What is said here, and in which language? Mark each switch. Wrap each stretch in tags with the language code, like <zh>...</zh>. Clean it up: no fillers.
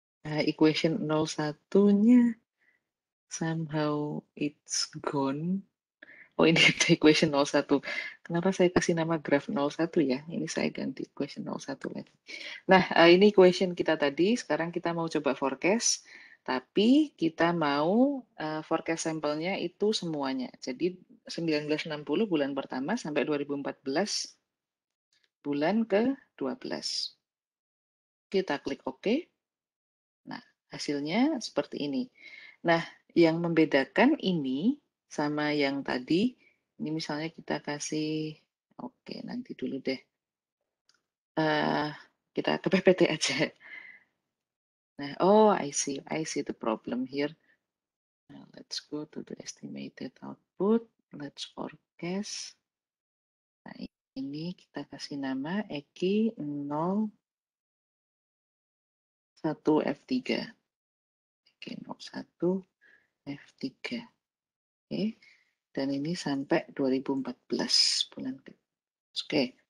<en>Equation 01-nya somehow it's gone.</en> <id>Oh, ini equation 01. Kenapa saya kasih nama graph 01 ya? Ini saya ganti equation 01 lagi. Nah, ini equation kita tadi. Sekarang kita mau coba forecast. Tapi kita mau forecast sampelnya itu semuanya. Jadi 1960 bulan pertama sampai 2014 bulan ke-12. Kita klik OK. Nah, hasilnya seperti ini. Nah, yang membedakan ini sama yang tadi, ini misalnya kita kasih, oke nanti dulu deh. Kita ke PPT aja.</id> <en>Nah, oh I see the problem here. Now, let's go to the estimated output. Let's forecast.</en> <id>Nah, ini kita kasih nama Eki 01 F3. Eki 01 F3. Oke. Dan ini sampai 2014 bulan ke. Oke.</id>